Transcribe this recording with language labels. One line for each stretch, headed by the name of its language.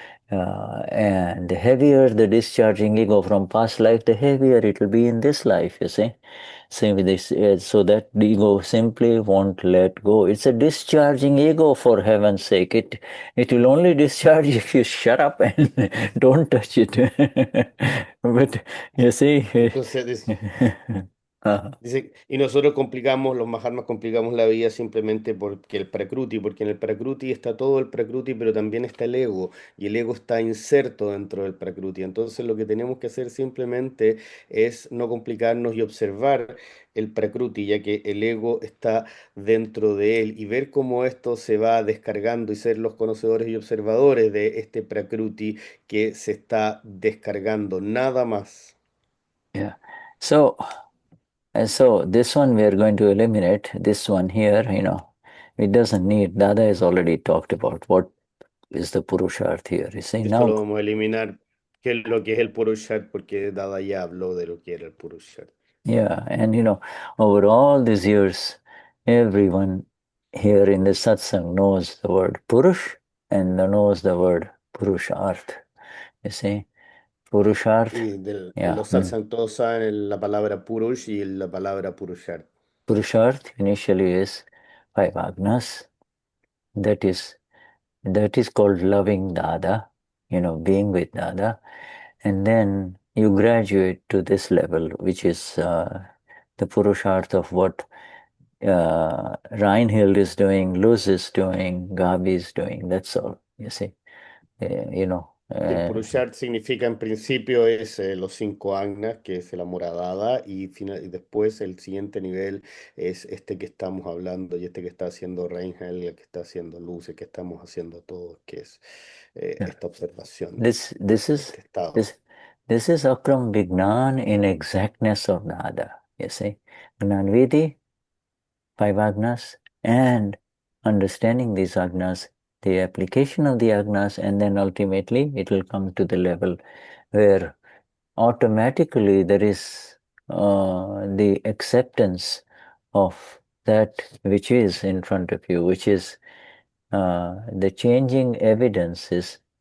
English: And the heavier the discharging ego from past life, the heavier it will be in this life, you see. Same with this, so that the ego simply won't let go. It's a discharging ego, for heaven's sake. It will only discharge if you shut up and don't touch it. But you see,
Spanish: Entonces, dice, y nosotros complicamos, los Mahatmas complicamos la vida simplemente porque porque en el Prakruti está todo el Prakruti, pero también está el ego, y el ego está inserto dentro del Prakruti. Entonces lo que tenemos que hacer simplemente es no complicarnos y observar el Prakruti, ya que el ego está dentro de él, y ver cómo esto se va descargando y ser los conocedores y observadores de este Prakruti que se está descargando, nada más.
English: yeah. So this one we are going to eliminate. This one here, it doesn't need. Dada has already talked about what is the Purusharth here. You see,
Spanish: Esto lo
English: now,
Spanish: vamos a eliminar, que es lo que es el Purushart, porque Dada ya habló de lo que era el Purushart.
English: yeah, and over all these years, everyone here in the satsang knows the word Purush and knows the word Purusharth. You see, Purusharth,
Spanish: Y en
English: yeah.
Spanish: los satsang todos saben la palabra Purush y la palabra Purushart.
English: Purusharth initially is 5 agnas. That is called loving Dada, being with Dada. And then you graduate to this level, which is the Purusharth of what Reinhild is doing, Luz is doing, Gabi is doing. That's all, you see.
Spanish: Y el Purushart significa en principio es los 5 agnas, que es el amor a Dada, y después el siguiente nivel es este que estamos hablando y este que está haciendo Reinhard, el que está haciendo Luz, el que estamos haciendo todos, que es esta observación,
English: this is
Spanish: este estado.
English: this is Akram Vignan in exactness of Nada, you see. Gnanvidi, 5 agnas, and understanding these agnas, the application of the agnas, and then ultimately it will come to the level where automatically there is the acceptance of that which is in front of you, which is the changing evidences